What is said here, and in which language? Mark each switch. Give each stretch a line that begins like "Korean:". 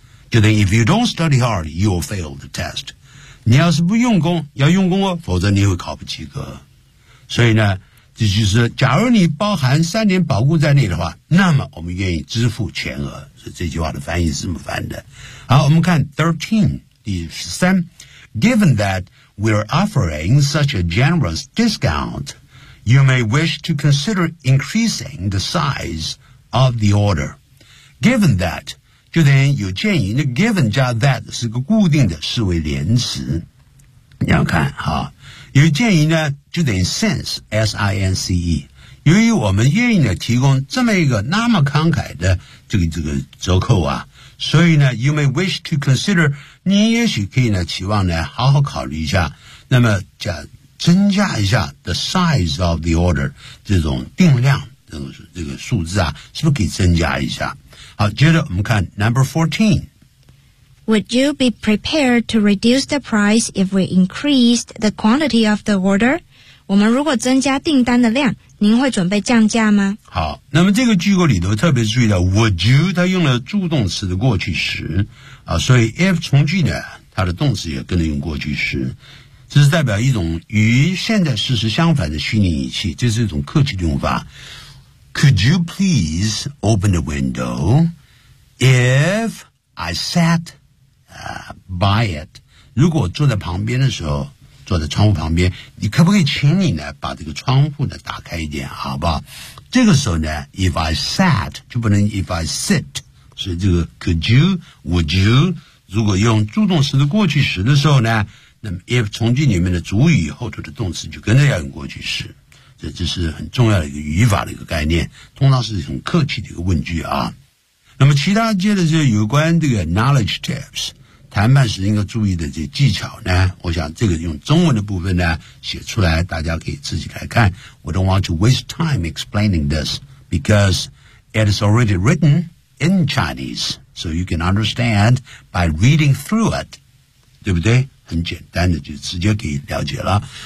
Chinese: 就等于
English: if you don't study hard, you'll fail the test.
Chinese: 你要是不用功，要用功哦，否则你会考不及格。所以呢，这就是假如你包含三年保固在内的话，那么我们愿意支付全额。所以这句话的翻译是这么翻的。好，我们看 13, 第13
English: Given that we're offering such a generous discount, you may wish to consider increasing the size of the order.
Chinese: Given that, 就等于有建议，那 given 加 that 是个固定的四位连词。你要看哈，有建议呢就等于 since, S-I-N-C-E。由于我们愿意呢提供这么一个那么慷慨的这个折扣啊，所以呢 ,
English: you may wish to consider,
Chinese: 你也许可以呢期望呢好好考虑一下，那么加增加一下
English: the size of the order,
Chinese: 这种定量这个数字啊，是不是可以增加一下。好，接着我们看 number 14。
English: Would you be prepared to reduce the price if we increased the quantity of the order?
Chinese: 我们如果增加订单的量，您会准备降价吗？好，那么这个句构里头特别注意到 ，would you 它用了助动词的过去时啊，所以 if 从句呢，它的动词也跟着用过去时，这是代表一种与现在事实相反的虚拟语气，这是一种客气的用法。
English: Could you please open the window if I sat? buy it.
Chinese: 如果坐在旁边的时候，坐在窗户旁边，你可不可以请你呢把这个窗户呢打开一点，好不好？这个时候呢 ,
English: if I sat,
Chinese: 就不能
English: if I sit.
Chinese: 所以这个
English: could you, would you,
Chinese: 如果用助动词的过去时的时候呢，那么 if 从句里面的主语后头的动词就跟着要用过去时。这就是很重要的一个语法的一个概念，通常是很客气的一个问句啊。那么其他接着就是有关这个 knowledge tips, 谈判时应该注意的这技巧呢，我想这个用中文的部分呢写出来，大家可以自己来看。
English: We don't want to waste time explaining this because it is already written in Chinese, so you can understand by reading through it,
Chinese: 对不对？很简单的就直接可以了解了。